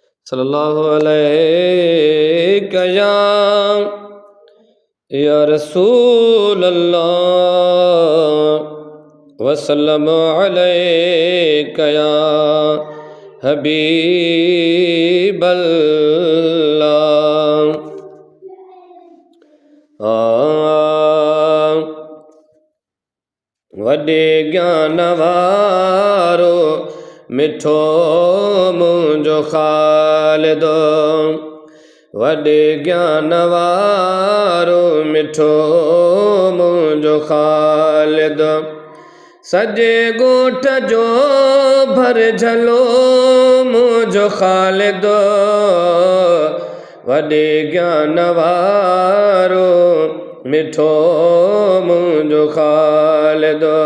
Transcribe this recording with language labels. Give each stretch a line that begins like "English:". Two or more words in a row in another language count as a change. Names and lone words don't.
Arabic: صلی اللہ علیہ یا، یا رسول اللہ، وسلم علیک یا حبیب اللہ۔
Sindhi: آ، وڏي گيان وارو، مٺو منهنجو خالد، وڏي گيان وارو، مٺو منهنجو خالد، سڄي ڳوٺ جو ڀرجلو منهنجو خالد، وڏي گيان وارو، مٺو منهنجو خالد۔